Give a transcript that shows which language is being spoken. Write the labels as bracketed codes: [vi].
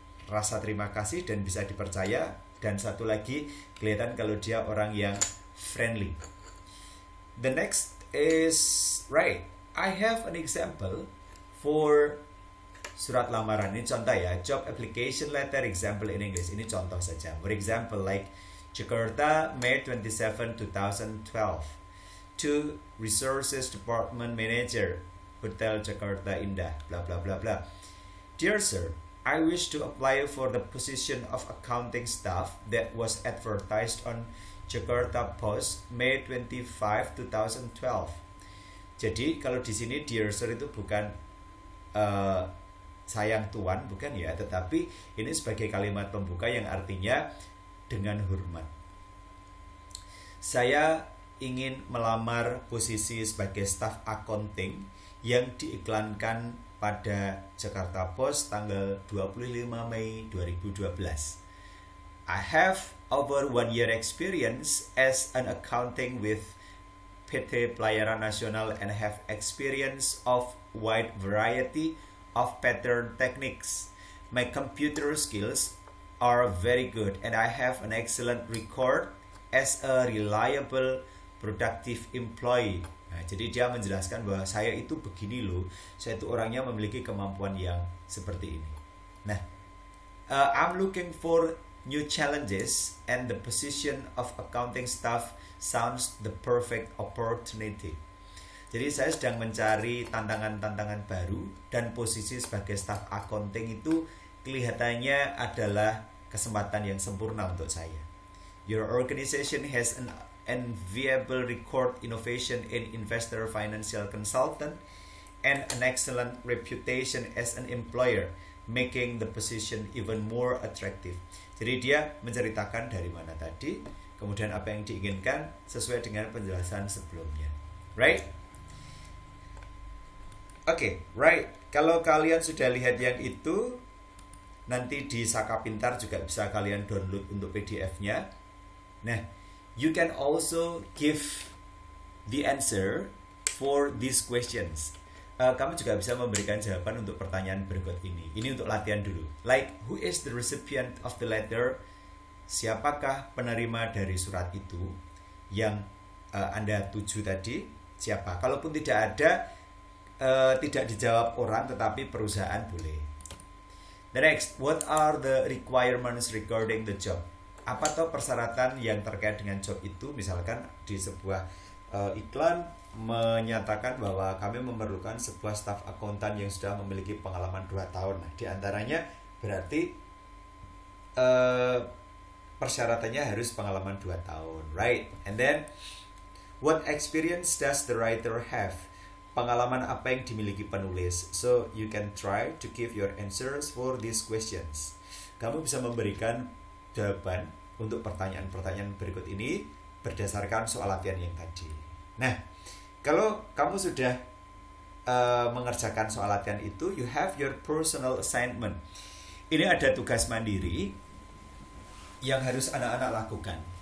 [id] rasa terima kasih dan bisa dipercaya. Dan satu lagi, kelihatan kalau dia orang yang friendly. [en] The next is, right, I have an example for surat lamaran. [id] Ini contoh ya, [en] job application letter example in English. [id] Ini contoh saja. [en] For example, like Jakarta, May 27, 2012. To Resources Department Manager, Hotel Jakarta Indah, blah blah blah blah. Dear sir, I wish to apply for the position of accounting staff that was advertised on Jakarta Post May 25, 2012. [id] Jadi kalau di sini dear sir itu bukan sayang tuan, bukan ya, tetapi ini sebagai kalimat pembuka yang artinya dengan hormat. Saya ingin melamar posisi sebagai staf accounting yang diiklankan pada Jakarta Post tanggal 25 Mei 2012. [en] I have over 1 year experience as an accounting with PT Pelayaran Nasional and have experience of wide variety of pattern techniques. My computer skills are very good and I have an excellent record as a reliable, productive employee. [id] Nah, jadi dia menjelaskan bahwa saya itu begini loh, saya itu orangnya memiliki kemampuan yang seperti ini. [en] Nah, I'm looking for new challenges and the position of accounting staff sounds the perfect opportunity. [id] Jadi saya sedang mencari tantangan-tantangan baru dan posisi sebagai staff accounting itu kelihatannya adalah kesempatan yang sempurna untuk saya. [en] Your organization has an enviable record innovation in investor financial consultant and an excellent reputation as an employer, making the position even more attractive. [id] Jadi dia menceritakan dari mana tadi, kemudian apa yang diinginkan sesuai dengan penjelasan sebelumnya. Right? Oke, right. Kalau kalian sudah lihat yang itu, nanti di Saka Pintar juga bisa kalian download untuk PDF-nya. [en] Nah, you can also give the answer for these questions. [id] Kamu juga bisa memberikan jawaban untuk pertanyaan berikut ini. Ini untuk latihan dulu. [en] Like, who is the recipient of the letter? [id] Siapakah penerima dari surat itu yang Anda tuju tadi? Siapa? Kalaupun tidak ada, tidak dijawab orang, tetapi perusahaan boleh. [en] The next, what are the requirements regarding the job? [id] Apa tuh persyaratan yang terkait dengan job itu? Misalkan di sebuah iklan menyatakan bahwa kami memerlukan sebuah staf akuntan yang sudah memiliki pengalaman 2 tahun. Nah, di antaranya berarti persyaratannya harus pengalaman 2 tahun, right? [en] And then, what experience does the writer have? [id] Pengalaman apa yang dimiliki penulis? [en] So, you can try to give your answers for these questions. [id] Kamu bisa memberikan jawaban untuk pertanyaan-pertanyaan berikut ini berdasarkan soal latihan yang tadi. Nah, kalau kamu sudah mengerjakan soal latihan itu, [en] you have your personal assignment. [id] Ini ada tugas mandiri yang harus anak-anak lakukan.